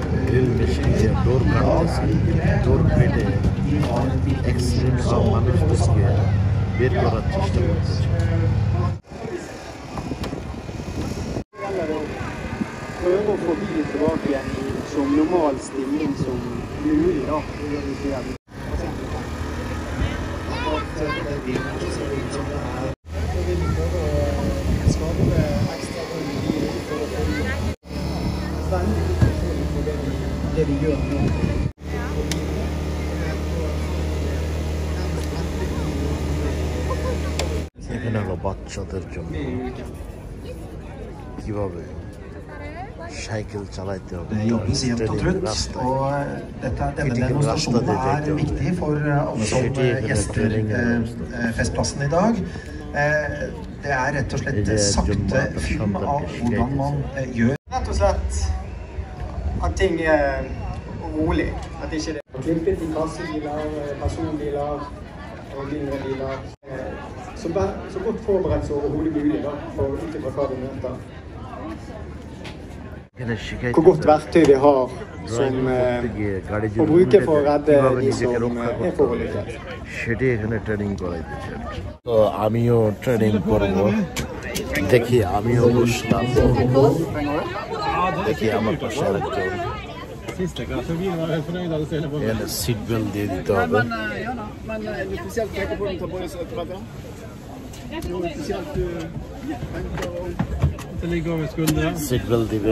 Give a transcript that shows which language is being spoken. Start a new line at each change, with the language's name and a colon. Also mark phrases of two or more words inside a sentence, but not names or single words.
Norwegian: prøve å få bilen tilbake igjen som normal stilling som mulig da. Det vi gjør nå.
Bangla: এখানে হলো বাচ্চাদের জন্য কিভাবে সাইকেল চালাতে হবে।
Norwegian: Jobbes jevnt og trutt, og denne demonstrasjonen er viktig for alle som gjester festplassen i dag. Det er rett og slett sakte film av hvordan man gjør. Rett og slett at ting er rolig, at ikke det er klippet i kassebiler, personbiler og mindre biler. Så godt forberedt så overhodet mulig da, for ut ifra hva vi møter. Hvor godt verktøy vi har som å bruke for å redde de som er forulykket.
Bangla: সেটি এখানে ট্রেনিং করাইতেছে। তো আমিও ট্রেনিং করব, দেখি আমিও বসলাম, দেখি আমার পাশে আরেকজন। এখানে
English: seat belt
Bangla: দিয়ে দিতে হবে।
English: seat belt
Bangla: দিবে।